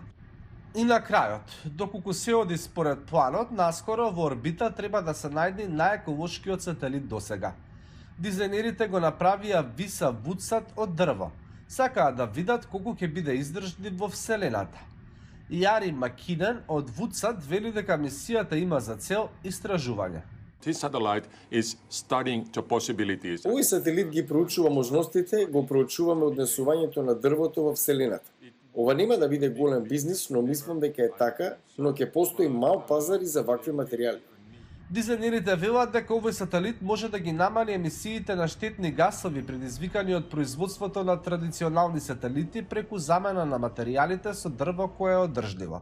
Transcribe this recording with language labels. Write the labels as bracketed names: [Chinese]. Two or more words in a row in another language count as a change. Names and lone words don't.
[Macedonian] И на крајот, доколку се оди според планот, наскоро во орбита треба да се најде најеколошкиот сателит досега. Дизајнерите го направија Visa Woodsat од дрво. Сакаат да видат колку ќе биде издржлив во Вселената. Јари Макинен од Woodsat вели дека мисијата има за цел истражување. [English] This satellite is studying the possibilities. [Macedonian] Овој сателит ги проучува можностите, го проучуваме однесувањето на дрвото во Вселената. Ова нема да биде голем бизнис, но мислам дека е така, но ќе постои мал пазар и за вакви материјали. Дизајнерите велат дека овој сателит може да ги намали емисиите на штетни гасови предизвикани од производството на традиционални сателити преку замена на материјалите со дрво кое е одржливо.